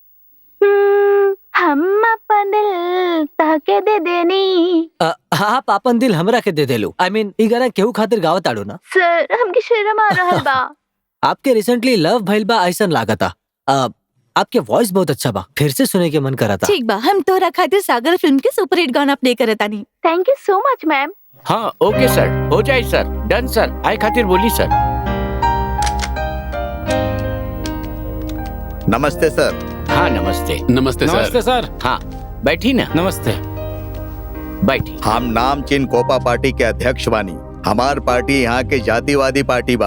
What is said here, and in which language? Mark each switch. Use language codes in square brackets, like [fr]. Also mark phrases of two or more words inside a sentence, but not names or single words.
[bho] हम अपन दिल ताके दे देनी। आप आपन दिल हमरा के दे देलो। [en] I mean, [bho] ई गाना केहू खातिर गावत आड़ो ना? सर हमके शर्म आ रहल बा। आपके [en] recently love [bho] भइल बा ऐसन लागता। आपके वॉइस बहुत अच्छा बा, फिर से सुने के मन करता। ठीक बा, हम तोरा खातिर सागर फिल्म के सुपरहिट गाना प्ले करतानी। [en] thank you so much ma'am. [bho] हाँ ओके सर, हो जाए सर। डन सर। आए खातिर बोली सर। नमस्ते सर। हाँ नमस्ते। नमस्ते सर। हाँ बैठी ना। नमस्ते। बैठी। हम नाम चिन कोपा पार्टी के अध्यक्ष बानी। हमार पार्टी यहाँ के जातिवादी पार्टी बा।